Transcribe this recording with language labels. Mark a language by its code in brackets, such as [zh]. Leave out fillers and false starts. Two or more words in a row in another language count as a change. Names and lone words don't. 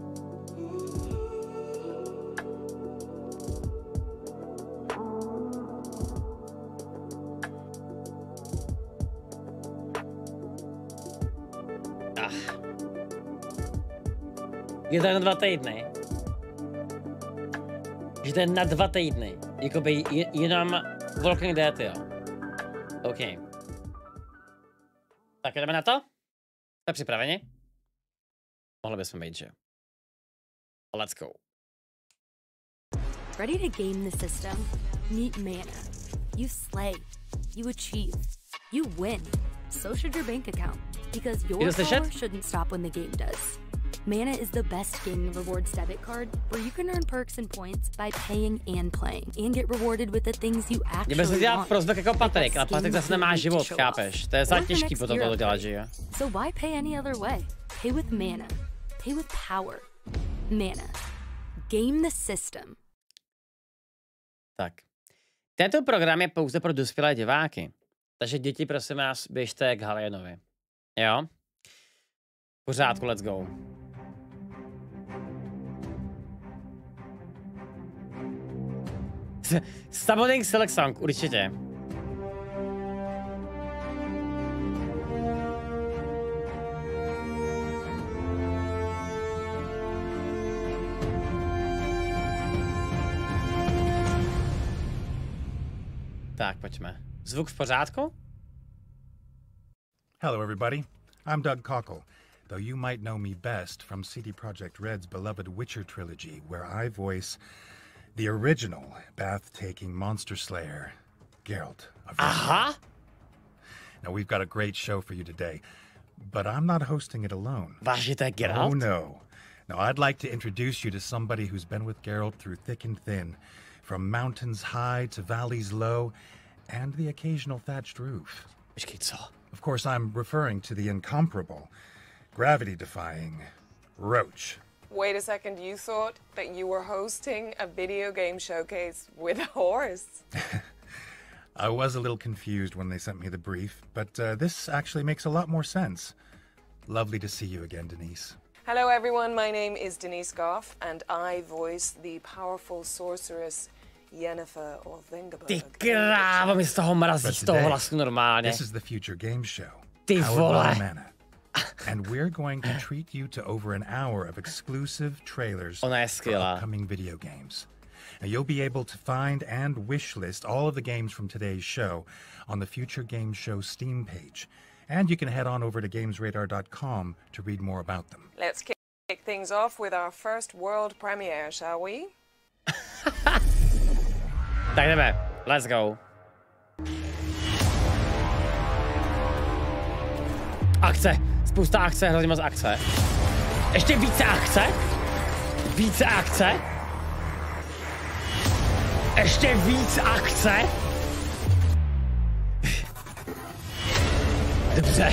[cs] Je to na 2 týdny. Že to je na 2 týdny. Jakoby jenom Walking Dead, jo. OK. Tak jdeme na to? Jste připraveni? Mohli bychom být, že? [en] Let's go. Ready to game the system? Meet Mana. You slay. You achieve. You win. So should your bank account. Because your power shouldn't stop when the game does. Mana is the best gaming rewards debit card where you can earn perks and points by paying and playing and get rewarded with the things you actually want. [cs] Dělat prozdok jako Patrik, ale Patrik zase nemá život, chápeš? To je za těžký potom to dělat, že jo? [en] So why pay any other way? Pay with Mana. Pay with power. Mana. Game the system. [cs] Tak. Tento program je pouze pro dospělé diváky. Takže děti, prosím vás, běžte k Halienovi. Jo? V pořádku, [en] let's go. Summoning Select Song, [cs] určitě. Tak, pojďme. Zvuk v pořádku? [en] Hello, everybody. I'm Doug Cockle, though you might know me best from CD Projekt Red's beloved Witcher trilogy, where I voice the original bath-taking monster slayer, Geralt of Rivia. [cs] Aha! [en] Now, we've got a great show for you today, but I'm not hosting it alone. [cs] Vážíte Geralt? [en] Oh, no. Now, I'd like to introduce you to somebody who's been with Geralt through thick and thin, from mountains high to valleys low, and the occasional thatched roof. [cs] Počkej, co? [en] Of course, I'm referring to the incomparable, gravity-defying Roach. Wait a second, you thought that you were hosting a video game showcase with a horse? I was a little confused when they sent me the brief, but this actually makes a lot more sense. Lovely to see you again, Denise. Hello everyone, my name is Denise Goff, and I voice the powerful sorceress Yennefer of Vengerberg. [cs] Ty krávo, mi z toho mrazí, z toho hlasu normálně. [en] This is the future game show. [cs] Ty vole. [en] And we're going to treat you to over an hour of exclusive trailers for upcoming video games. Now, you'll be able to find and wishlist all of the games from today's show on the Future Game Show Steam page. And you can head on over to gamesradar.com to read more about them. Let's kick things off with our first world premiere, shall we? [cs] Tak jdeme, [en] let's go. [cs] Akce, spousta akce, hrozně moc akce. Ještě více akce? Více akce? Ještě víc akce? Dobře.